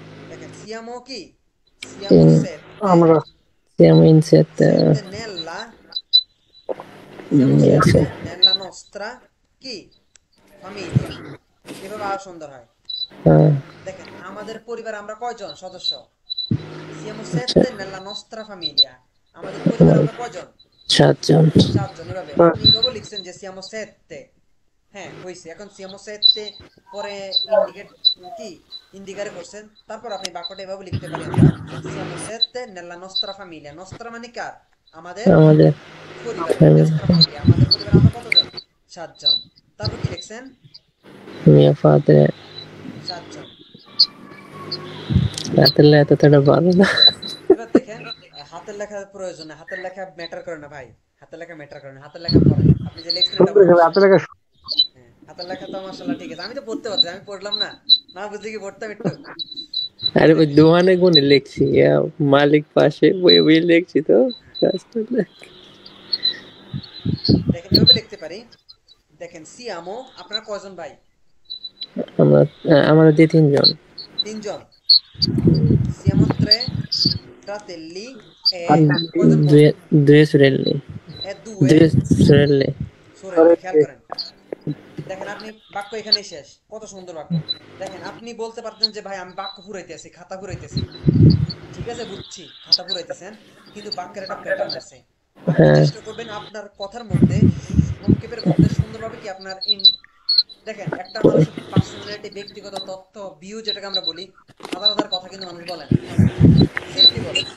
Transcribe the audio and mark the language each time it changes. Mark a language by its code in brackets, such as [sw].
[bn] দেখেন [it] siamo [bn] কি? [it] Siamo in 7. [bn] আমরা [it] siamo in 7 7 nella siamo [en] yes [it] 7 nella nostra [bn] কি? [it] famiglia. [bn] এভাবে আরো সুন্দর হয়। দেখেন আমাদের পরিবার আমরা কয়জন সদস্য? [it] siamo 7 nella nostra famiglia. [bn] আমাদের পরিবার আমরা কয়জন? 7 জন 7 জন। এভাবে আপনি এভাবে লিখছেন যে [it] siamo 7, [bn] হ্যাঁ হইছে। এখন [it] siamo 7 [bn] পরে ইন্ডিকেট কি ইন্ডিকারে করছেন, তারপর আপনি বাক্যটা এভাবে লিখতে পারেন [it] siamo 7 nella nostra famiglia. [bn] nostra মানে কার? আমাদের আমাদের পরিবার, [it] nostra famiglia, [bn] আমাদের পরিবার আমরা কতজন? 7 জন। তারপর কি লিখছেন? [it] mio padre [bn] সাত জন। রাতের এতটা ভালো না এবার দেখেন হাতের লেখার প্রয়োজন না, হাতের লেখা ম্যাটার করে না ভাই, হাতের লেখা ম্যাটার করে না, হাতের লেখা পড়েন। আপনি যে লিখছেন এটা পড়েন। হাতে লেখা হ্যাঁ, হাতের লেখা তো মাশাআল্লাহ ঠিক আছে। আমি তো পড়তে পারছি, আমি পড়লাম না, না বুঝলে কি পড়তাম একটু। আরে ওই দোকানে গুনে লিখছি মালিক পাশে বই বই লিখছি তো কাজ করলে দেখেন এভাবে লিখতে পারি। দেখেন [it] siamo, [bn] আপনারা কয়জন ভাই? আমরা আমরা 3 জন 3 জন। [it] siamo 3 fratelli e [bn] কয়জন বোন? [it] due sorelle e 2 due sorelle sorelle। [bn] খেয়াল করেন, দেখেন আপনি বাক্য এখানেই শেষ। কত সুন্দর বাক্য। দেখেন আপনি বলতে পারতেন যে ভাই আমি বাক্য পুরাইতেছি, খাতা পুরাইতেছি, ঠিক আছে বুঝছি খাতা পুরাইতেছেন, কিন্তু বাক্যের একটা প্যাটার্ন আছে। আপনি চেষ্টা করবেন আপনার কথার মধ্যে সংক্ষেপের মধ্যে সুন্দরভাবে কি আপনার দেখেন একটা মানুষের পার্সোনালিটি, ব্যক্তিগত তথ্য, ভিউ যেটাকে আমরা বলি, হাজার হাজার কথা কিন্তু মানুষ বলে না, সিম্পলি বলে।